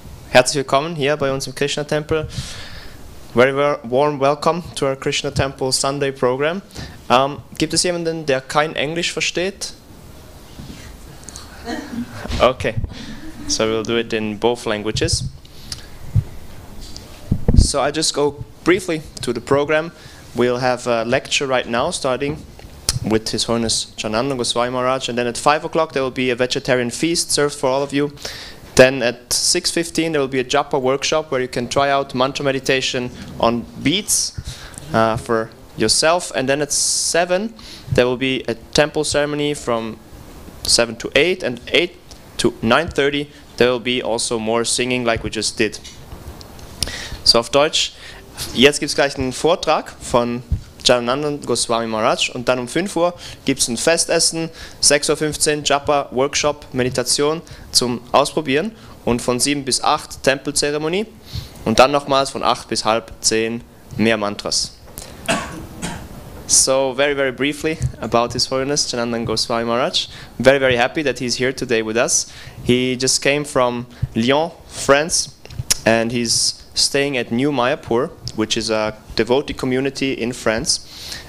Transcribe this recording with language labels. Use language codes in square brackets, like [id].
[de] Herzlich willkommen hier bei uns im [en] Krishna Temple. Very warm welcome to our Krishna Temple Sunday program. [de] Gibt es jemanden, der kein Englisch versteht? [en] Okay, so we'll do it in both languages. So I just go briefly to the program. We'll have a lecture right now starting with His Holiness Janananda Goswami Maharaj, and then at 5 o'clock there will be a vegetarian feast served for all of you. Then at 6:15 there will be a japa workshop where you can try out mantra meditation on beats for yourself, and then at 7 there will be a temple ceremony from 7 to 8, and 8 to 9:30 there will be also more singing like we just did. [de] So auf Deutsch, jetzt gibt es gleich einen Vortrag von Janananda Goswami Maharaj, und dann um 5 Uhr gibt es ein Festessen, 6:15 Uhr Japa Workshop Meditation zum Ausprobieren, und von 7 bis 8 Tempelzeremonie, und dann nochmals von 8 bis halb 10 mehr Mantras. [en] So very briefly about His Holiness Janananda Goswami Maharaj. Very happy that he's here today with us. He just came from Lyon, France, and he's staying at New Mayapur, which is a devotee community in France.